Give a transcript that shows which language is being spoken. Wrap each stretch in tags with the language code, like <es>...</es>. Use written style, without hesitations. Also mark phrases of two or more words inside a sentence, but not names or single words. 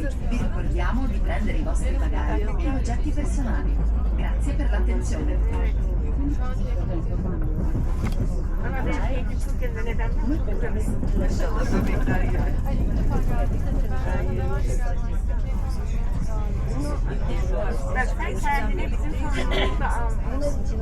<it>Vi ricordiamo di prendere i vostri bagagli e oggetti personali. Grazie per l'attenzione.</it> <tr>Ama ben Türkiye'de neden İnşallah bebekler gibi. Bak sen kendini bizim sorumlulukla almışsın.</tr>